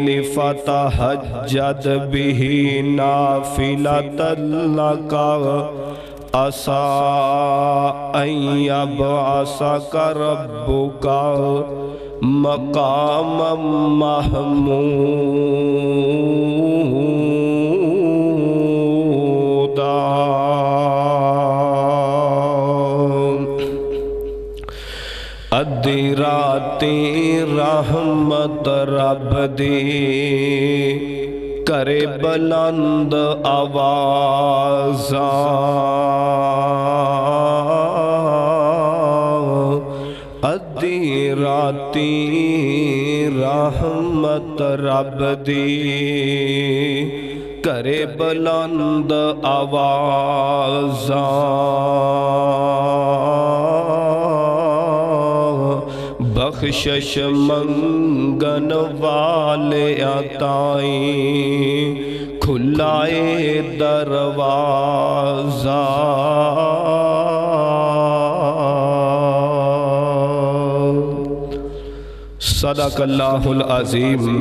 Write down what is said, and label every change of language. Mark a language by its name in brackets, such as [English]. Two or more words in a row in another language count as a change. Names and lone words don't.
[Arabic] فتهجد به نافلة لك عسى أن يبعثك ربك مقاما محمودا [Punjabi] ادرا راتی رحمت رب دی کرے بلند آوازاں ادھی راتی رحمت رب دی کرے بلند آوازاں بخشش منگن والے تائیں کھلائے دروازہ [Arabic] صدق اللہ العظیم۔